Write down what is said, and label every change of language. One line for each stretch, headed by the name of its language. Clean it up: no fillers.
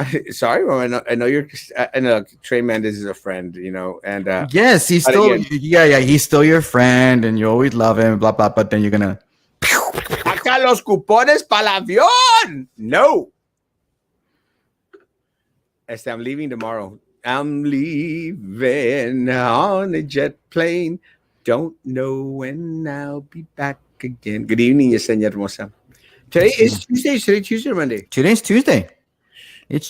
English: Sorry, Roman, I know you're. I know Trey Mendez is a friend, and yes, he's still. Again, he's still your friend, and you always love him. Blah blah. But then you're gonna.
Spanish: Saca los cupones para el avión.
English: No. I'm leaving tomorrow. I'm leaving on a jet plane. don't know when I'll be back again. Good evening, Yesenia Hermosa. Today It's is Tuesday. Today Tuesday or Monday? today's Tuesday. It's